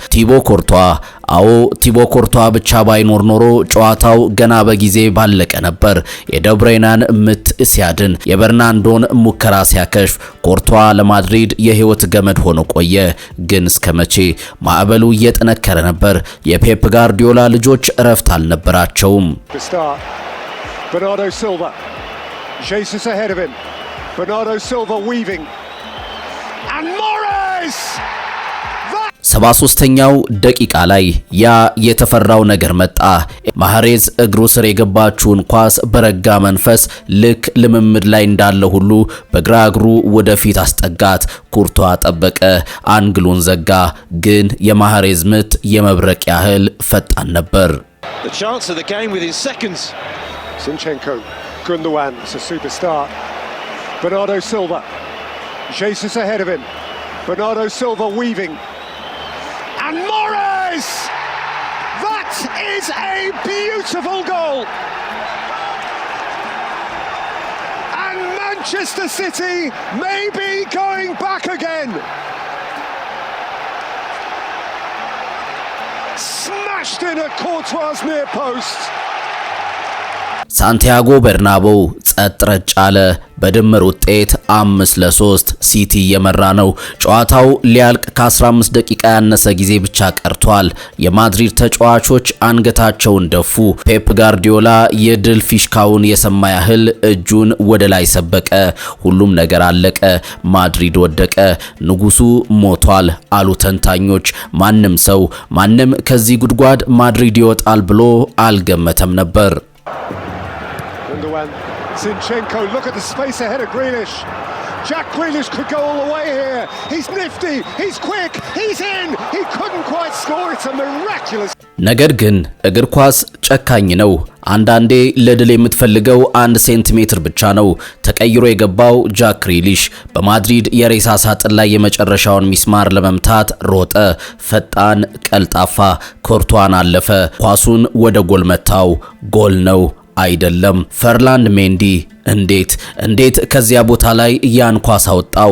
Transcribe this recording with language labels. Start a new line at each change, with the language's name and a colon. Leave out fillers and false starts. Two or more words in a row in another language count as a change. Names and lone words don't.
Amharic: ቲቦ ኮርቷ ብቻ ባይኖር ኖሮ ጨዋታው ገና በጊዜ ባለቀ ነበር። የደብሬናን ምት ሲያድን የበርናንዶን ሙከራ ሲያከሽፍ ኮርቷ ለማድሪድ የህይወት ገመድ ሆኖ ቆየ። ግን እስከመቼ? ማዕበሉ እየጠነከረ ነበር። የፔፕ ጋርዲዮላ ልጆች እረፍት አልነበራቸውም።
English: Bernardo Silva, Jesus ahead of him. Bernardo Silva weaving, and Morris.
Amharic: 73ኛው ደቂቃ ላይ ያ የተፈራው ነገር መጣ። ማህሬዝ እግሩ ስር የገባችውን ኳስ በረጋ መንፈስ ልክ ልምምድ ላይ እንዳለ ሁሉ በግራ እግሩ ወደፊት አስጠጋት። ኩርቷ ጠበቀ፣ አንግሉን ዘጋ። ግን የማህሬዝ ምት የመብረቅ ያህል ፈጣን ነበር።
English: The chance of the game within seconds. Zinchenko, Gundogan, it's a superstar. Bernardo Silva, Jesus ahead of him. Bernardo Silva weaving. And Morris! That is a beautiful goal! And Manchester City may be going back again. Smashed in at Courtois' near post.
Amharic: ሳንቲያጎ በርናባው ጸጥ ረጭ አለ። በድምር ውጤት 5-3 ሲቲ የመራ ነው። ጨዋታው ሊያልቅ ከ15 ደቂቃ ያነሰ ጊዜ ብቻ ቀርቷል። የማድሪድ ተጫዋቾች አንገታቸውን ደፉ። ፔፕ ጋርዲዮላ የድል ፊሽካውን የሰማ ያህል እጁን ወደ ላይ ሰበቀ። ሁሉም ነገር አለቀ። ማድሪድ ወደቀ። ንጉሱ ሞቷል አሉ ተንታኞች። ማንም ከዚህ ጉድጓድ ማድሪድ ይወጣል ብሎ አልገመተም ነበር።
English: Zinchenko, look at the space ahead of Grealish. Jack Grealish could go all the way here. He's nifty, he's quick, he's in. He couldn't quite score. It's a miraculous.
Amharic: ነገር ግን እግር ኳስ ጨካኝ ነው። አንዳንዴ ለድል የምትፈልገው 1 ሴንቲሜትር ብቻ ነው። ተቀይሮ የገባው ጃክ ግሪሊሽ በማድሪድ የሬሳ ሳጥን ላይ የመጨረሻውን ሚስማር ለመምታት ሮጠ። ፈጣን፣ ቀልጣፋ፣ ኮርቷን አለፈ። ኳሱን ወደ ጎል መታው። ጎል ነው አይደለም። ፈርላንድ ሜንዲ እንዴት ከዚያ ቦታ ላይ ያን ኳስ አወጣው?